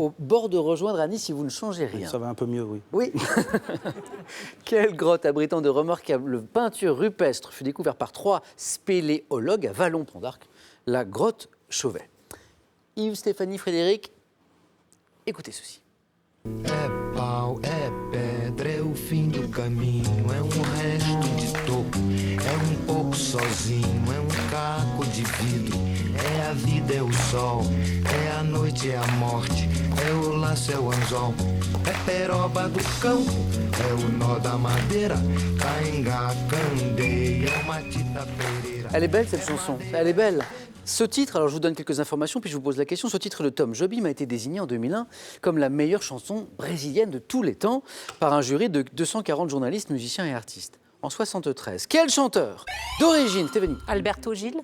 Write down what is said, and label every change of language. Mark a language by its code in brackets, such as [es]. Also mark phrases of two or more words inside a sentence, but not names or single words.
[fr] Au bord de rejoindre Annie si vous ne changez rien. Ça va un peu mieux, oui. Oui. Quelle grotte abritant de remarquables peintures rupestres fut découverte par 3 spéléologues à Vallon-Pont d'Arc? La grotte Chauvet. Yves, Stéphanie, Frédéric, écoutez ceci. [pt] É pau, é pedra, é o fim do caminho, é resto de toco, é pouco sozinho, é caco de vidro, é a vida, é o sol, é a noite, é a morte, é o laço, é o anzol, é peroba do campo, é o nó da madeira, cainga, candeia, é uma tita pereira. [fr] Elle est belle cette chanson, elle est belle. Ce titre, alors je vous donne quelques informations, puis je vous pose la question. Ce titre de Tom Jobim a été désigné en 2001 comme la meilleure chanson brésilienne de tous les temps par un jury de 240 journalistes, musiciens et artistes. En 73, quel chanteur d'origine, Stéphanie, Alberto Gil.